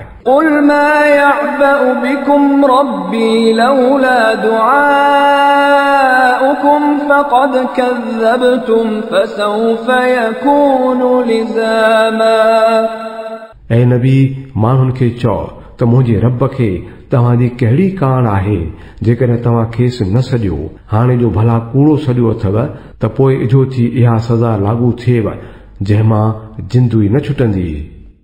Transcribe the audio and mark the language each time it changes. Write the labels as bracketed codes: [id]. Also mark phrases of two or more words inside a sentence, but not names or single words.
[ar] قل ما يعبأ بكم ربي لولا دعاؤكم فقد كذبتم فسوف يكون لزاما [sd] ऐं नबी माण्हुनि खे चओ त मुंहिंजे रब खे तव्हांजी कहिड़ी कान आहे जेकॾहिं तव्हां खेसि न सॼो हाणे जो भला कूड़ो सॼो अथव त पोइ इझो थी इहा सज़ा लागू थिएव जंहिंमां जिंदगी न छुटंदी